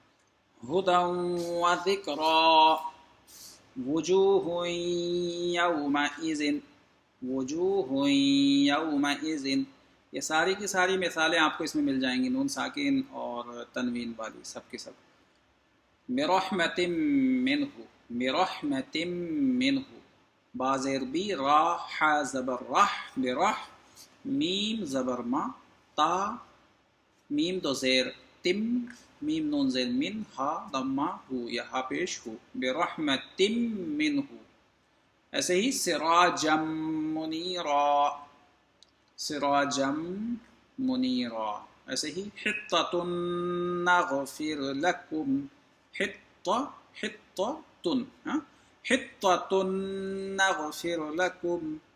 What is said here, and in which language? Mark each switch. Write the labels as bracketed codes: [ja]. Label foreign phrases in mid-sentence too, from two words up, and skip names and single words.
[ar] ہدی و ذکری، وجوہ یومئذ، وجوہ یومئذ، [ur] یہ ساری کی ساری مثالیں آپ کو اس میں مل جائیں گی، نون ساکن اور تنوین والی سب کے سب. [ar] برحمت منہ، برحمت منہ، [ur] با زیر بی، را ح زبر رح، برح، میم زبر ما، تا میم دو زیر تم، میم نون زیر من، ہا ضمہ ہو یا ہا پیش ہو، [ar] برحمت منہ. [ur] ایسے ہی [ar] سراجم منیرا، سراجم منیرا. [ur] ایسے ہی [ar] حطۃ نغفر لکم، حطہ حطۃ، حطۃ نغفر لکم.